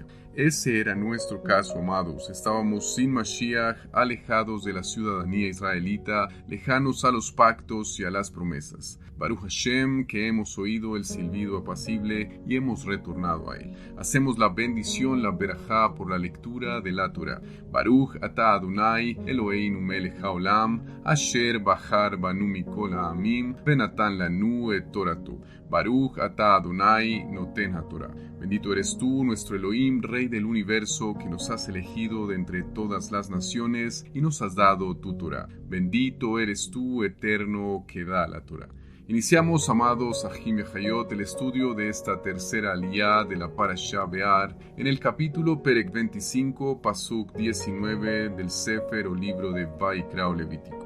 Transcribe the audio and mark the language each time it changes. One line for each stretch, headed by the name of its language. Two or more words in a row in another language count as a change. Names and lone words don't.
Spanish: Ese era nuestro caso, amados. Estábamos sin Mashiach, alejados de la ciudadanía israelita, lejanos a los pactos y a las promesas.
Hebrew: ברוך השם,
Spanish: que hemos oído el silbido apacible y hemos retornado a él. Hacemos la bendición, la berajá, por la lectura de la Torah.
Hebrew: ברוך אתה אדני אלהינו מלך העולם אשר בחר בנו מכל העמים ונתן לנו את תורתו. ברוך אתה אדני נותן התורה.
Spanish: Bendito eres tú, nuestro Elohim, Rey del universo, que nos has elegido de entre todas las naciones y nos has dado tu Torah. Bendito eres tú, Eterno, que da la Torah. Iniciamos, amados Ahim y Hayot, el estudio de esta tercera aliyá de la Parashá Bear en el capítulo Perek 25, Pasuk 19 del Sefer o libro de Vayikra o Levítico.